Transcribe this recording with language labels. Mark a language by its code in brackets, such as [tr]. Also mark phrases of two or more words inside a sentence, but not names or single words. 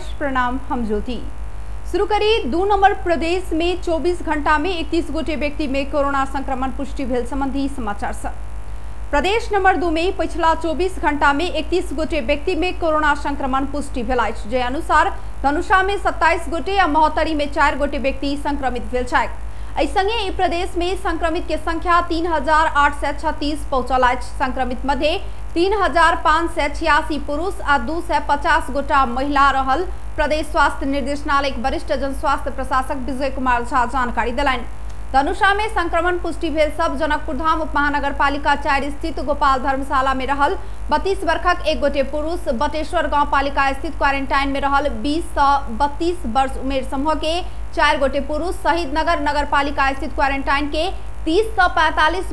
[mai] प्रणाम, हम ज्योति। शुरू करी 2 नंबर प्रदेश में 24 घंटा में 31 गोटे व्यक्ति में कोरोना संक्रमण पुष्टि भेल संबंधी समाचार सब। प्रदेश नंबर 2 में पिछला 24 घंटा में 31 गोटे व्यक्ति में कोरोना संक्रमण पुष्टि भेल अछि। जे अनुसार धनुषा में 27 गोटे आ महोत्तरी में 4 गोटे व्यक्ति संक्रमित भेल छथि। संगे ई प्रदेश में संक्रमित के संख्या 3836 पहुंचल अछि। संक्रमित मध्य 3586 पुरुष आ 250 गोटा महिला रहल। प्रदेश स्वास्थ्य निर्देशनालय के वरिष्ठ जन स्वास्थ्य प्रशासक विजय कुमार झा जानकारी दिलाइन। धनुषा में संक्रमण पुष्टि भेल सब जनकपुर धाम उप महानगर पालिका 4 स्थित गोपाल धर्मशाला में रहल 32 वर्षक 1 गोटे पुरुष, बटेश्वर गांव पालिका स्थित क्वारंटाइन में रहल 20 से 32 वर्ष उमेर समूह के 4 गोटे पुरुष, शहीद नगर नगर पालिका स्थित क्वारंटाइन के 30 से 45